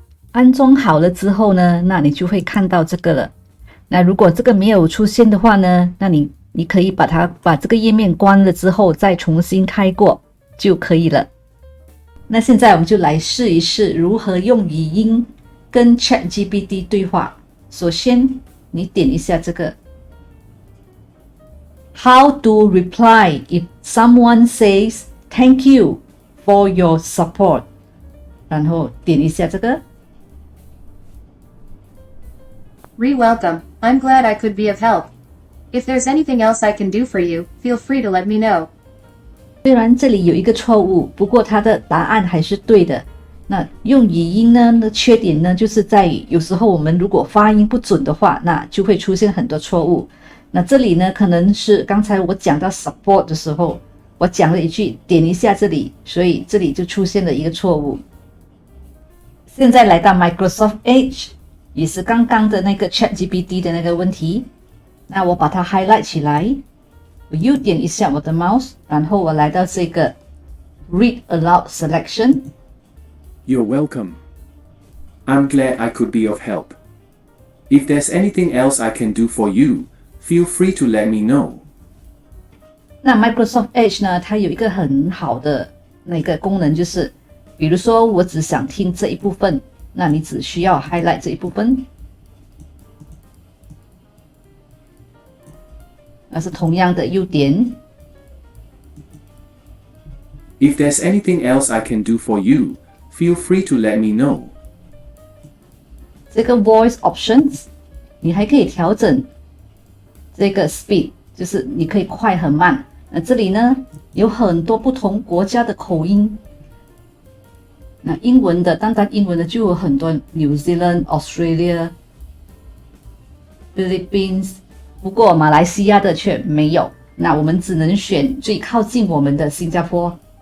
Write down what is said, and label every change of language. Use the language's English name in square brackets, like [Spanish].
[Chinese] 安装好了之后呢，那你就会看到这个了。那如果这个没有出现的话呢，那你可以把这个页面关了之后再重新开过就可以了。那现在我们就来试一试如何用语音跟 ChatGPT 对话。首先，你点一下这个 [English] How to reply if someone says thank you for your support， [Chinese] 然后点一下这个 [English] Re-welcome. I'm glad I could be of help. If there's anything else I can do for you, feel free to let me know. [Chinese] 虽然这里有一个错误，不过它的答案还是对的。那用语音呢的缺点呢，就是在于有时候我们如果发音不准的话，那就会出现很多错误。那这里呢，可能是刚才我讲到 support 的时候，我讲了一句点一下这里，所以这里就出现了一个错误。现在来到 Microsoft Edge， 也是刚刚的那个 ChatGPT 的那个问题。那我把它 highlight 起来，我右点一下我的 mouse， 然后我来到这个 Read Aloud Selection。 [English] You're welcome. I'm glad I could be of help. If there's anything else I can do for you, feel free to let me know. [Chinese] 那 Microsoft Edge 呢，它有一个很好的那个功能，就是比如说我只想听这一部分，那你只需要 highlight 这一部分，那是同样的优点。 [English] If there's anything else I can do for you, feel free to let me know. [Chinese] 这个 Voice Options 你还可以调整这个 Speed， 就是你可以快和慢。那这里呢有很多不同国家的口音，那英文的单单英文的就有很多 New Zealand、Australia、Philippines， 不过马来西亚的却没有，那我们只能选最靠近我们的新加坡。